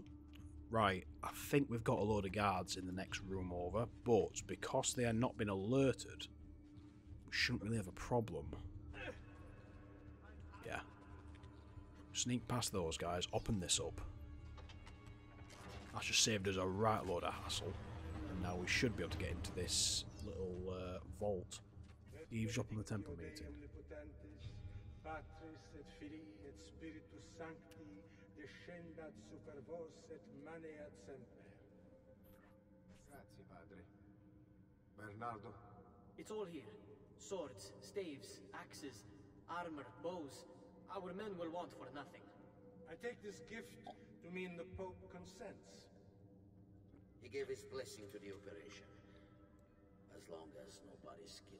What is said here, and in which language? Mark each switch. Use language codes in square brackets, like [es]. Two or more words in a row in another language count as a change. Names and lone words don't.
[en] Right, I think we've got a load of guards in the next room over, but because they are not been alerted, we shouldn't really have a problem. Yeah. Sneak past those guys, open this up. That's just saved us a right load of hassle. And now we should be able to get into this little vault. Eavesdrop on the temple meeting. [la] Patris et Filii et Spiritus Sancti descendat super vos et maneat semper. [it] Grazie, padre. Bernardo. [en] It's all here. Swords, staves, axes, armor, bows. Our men will want for nothing. I take this gift to mean the Pope consents. He gave his blessing to the operation. As long as nobody's killed.